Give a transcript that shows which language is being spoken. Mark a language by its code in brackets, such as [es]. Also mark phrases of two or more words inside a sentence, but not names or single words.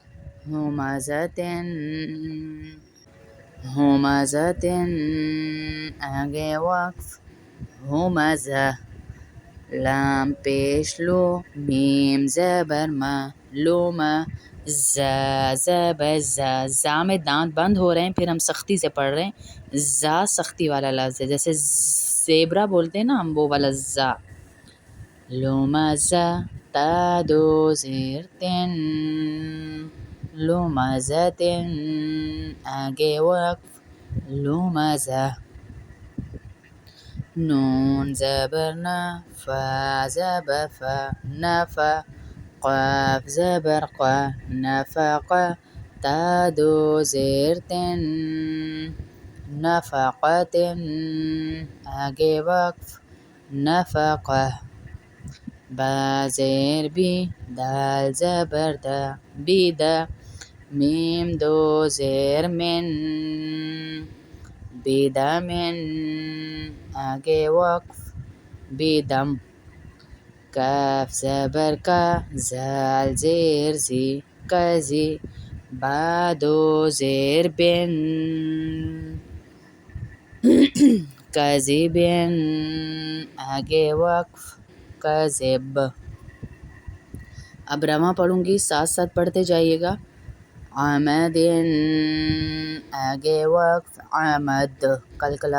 [ur] ہمازتن ہمازتن آگے وقف ہمزہ لام پیش لو میم زبر ما لوما زا زبر زا میں دانت بند ہو رہے ہیں، پھر ہم سختی سے پڑھ رہے ہیں، زا سختی والا لفظ ہے، جیسے زیبرا بولتے ہیں نا ہم، وہ والا زا. لوما زا تا دو زیر تن لوما زتن آگے وقف لوما زا. نون زبر نا فا زبر فا نفا قاف زبر قا نفقا تا دو زیر تن نفقتن آگے وقف نفقہ. با زیر بی دال زبر دا بیدا میم دو زیر من بیدمن آگے وقف بیدم. کاف زبر کا زال زیر زی کزی با دو زیر بن کذبن آگے وقف کذب. اب رواں پڑھوں گی، ساتھ ساتھ پڑھتے جائیے گا. عمدن آگے وقف عمد قلقلہ.